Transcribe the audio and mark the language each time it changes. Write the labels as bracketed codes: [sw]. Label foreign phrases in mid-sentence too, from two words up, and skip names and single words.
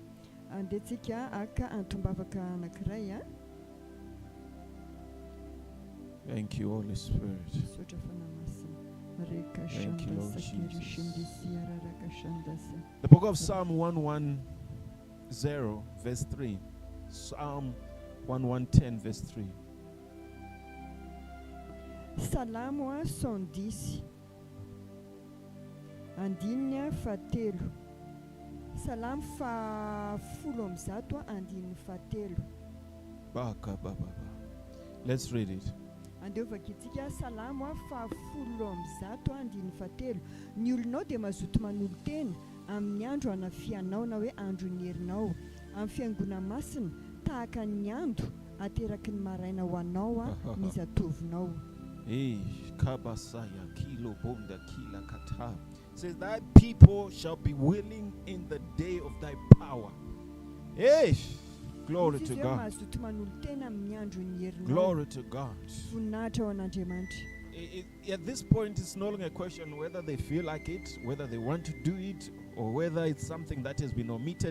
[en] Thank you, Holy Spirit. Thank you, Lord Jesus. The book of Psalm 110, verse 3. Psalm 1110, verse 3. [mg] Salamo 110 andinina fatelo. Salam fa fulom zato andin fatelo. Baka baba. [en] Let's read it. [mg] Andova kitika salamo fa fulom zato andin fatelo. Ny olonao dia mazoto manolo tena amin'ny andro anafianao na hoe andro ny herinao amin'ny fiangona masina tahaka ny andro ateraky ny maraina ho anao ny zatovinao. Kabasaya kilo bonda kila kata [en] says thy people shall be willing in the day of thy power. Glory to God. Glory to God. At this point, it's no longer a question whether they feel like it, whether they want to do it, or whether it's something that has been omitted.